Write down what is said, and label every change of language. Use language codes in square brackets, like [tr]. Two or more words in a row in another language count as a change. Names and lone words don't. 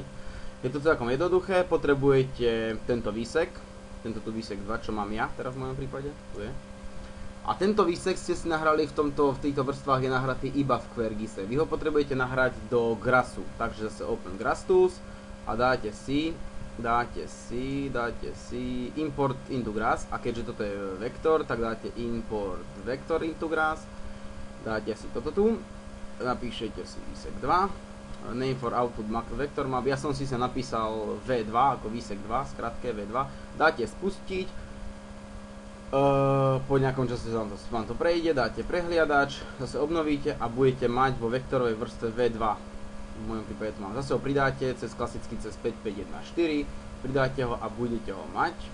[sk] Je to celkom jednoduché, potrebujete tento výsek, tento tu výsek 2, čo mám ja teraz v mojom prípade, tu je. A tento výsek ste si nahrali v týchto vrstvách je nahratý iba v QWERTYse. Vy ho potrebujete nahrať do Grassu, takže zase [en] Open Grass Tools [sk] a dáte si [en] import into grass, [sk] a keďže toto je vektor, tak dáte [en] import vector into grass, [sk] dáte si toto tu, napíšete si výsek 2, [en] name for output vector map, [sk] ja som si sa napísal V2 ako výsek 2, skratke V2, dáte spustiť, po nejakom čase vám to prejde, dáte prehliadač, zase obnovíte a budete mať vo vektorovej vrstve V2. V mojom prípade to mám. Zase ho pridáte cez klasicky cez 5514, pridáte ho a budete ho mať.